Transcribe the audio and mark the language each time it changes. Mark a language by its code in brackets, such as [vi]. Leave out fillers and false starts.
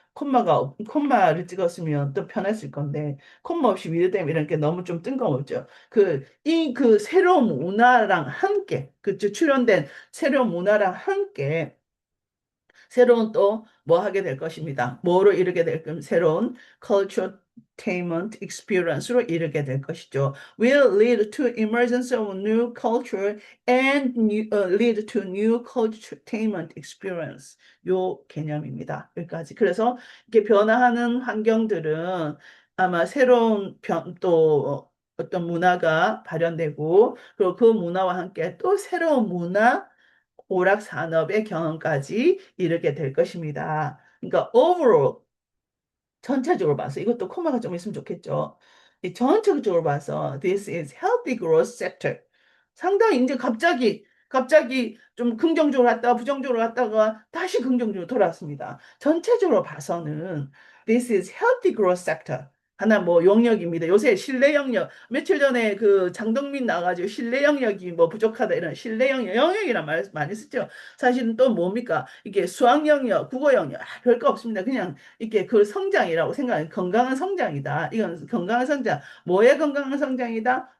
[ko] 콤마를 찍었으면 또 편했을 건데, 콤마 없이 위드댐 이런 게 너무 좀 뜬금없죠. 그 새로운 문화랑 함께, 출연된 새로운 문화랑 함께, 새로운 또 뭐 하게 될 것입니다. 뭐로 이루게 될 건 새로운 culture [en] entertainment experience [ko] 로 이르게 될 것이죠. [en] will lead to emergence of new culture and lead to new culturetainment experience. [ko] 요 개념입니다. 여기까지. 그래서 이렇게 변화하는 환경들은 아마 새로운 또 어떤 문화가 발현되고 그리고 그 문화와 함께 또 새로운 문화 오락 산업의 경험까지 이르게 될 것입니다. 그러니까 overall 전체적으로 봐서 이것도 코마가 좀 있으면 좋겠죠. 이 전체적으로 봐서 [en] this is healthy growth sector. [ko] 상당히 이제 갑자기 좀 긍정적으로 갔다가 부정적으로 갔다가 다시 긍정적으로 돌아왔습니다. 전체적으로 봐서는 [en] this is healthy growth sector. [ko] 하나 뭐 영역입니다. 요새 실내 영역 며칠 전에 그 장동민 나가지고 실내 영역이 뭐 부족하다 이런 실내 영역이란 말 많이 쓰죠. 사실은 또 뭡니까? 이게 수학 영역, 국어 영역 별거 없습니다. 그냥 이게 그 성장이라고 생각해요. 건강한 성장이다. 이건 건강한 성장. 뭐의 건강한 성장이다?